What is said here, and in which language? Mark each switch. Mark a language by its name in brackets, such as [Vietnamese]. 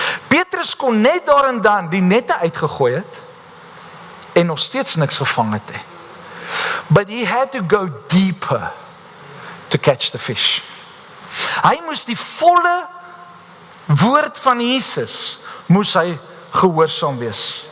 [Afrikaans] Petrus kon net daar en dan die nette uitgegooi het en nog steeds niks gevang het. [English] But he had to go deeper to catch the fish. [Afrikaans] Hy moes die volle woord van Jesus moes hy gehoorsaam wees.